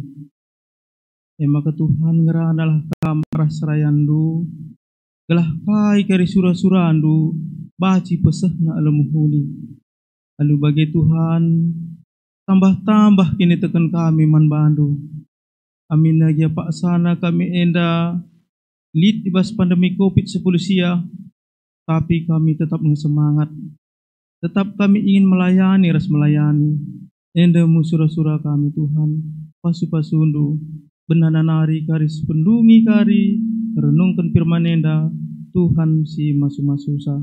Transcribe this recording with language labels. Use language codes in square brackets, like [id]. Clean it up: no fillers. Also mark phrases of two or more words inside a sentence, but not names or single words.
[btx] Maka Tuhan ngeranalah kamar serayandu, gelah kai kari surah-surandu, baci peseh na alamuhuli. Lalu bagi Tuhan, tambah-tambah kini tekan kami man bandu. Amin lagi Pak sana kami enda lid ibas pandemi COVID-19 sia, [id] tapi kami tetap semangat. Tetap kami ingin melayani, ras melayani. [btx] Enda musura-sura kami Tuhan, pasu-pasundu, benananari karis pendungi kari, renungkan firman enda, Tuhan si masu-masusa.